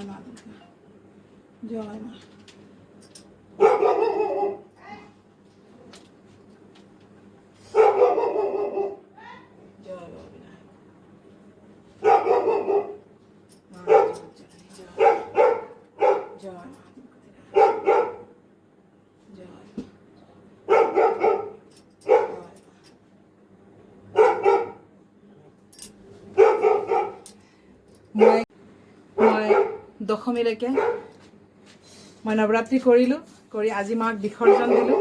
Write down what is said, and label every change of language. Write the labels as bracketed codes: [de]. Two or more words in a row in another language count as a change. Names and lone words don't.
[as] মা দুর্গা জয়। মা জয় বাবা বিনায়ক, মা জগৎজননী জয়। জয় মা দুর্গতি জয়। মই দশমীলৈকে মই নৱৰাত্ৰি কৰিলোঁ, কৰি আজি মাক বিসৰ্জন দিলোঁ।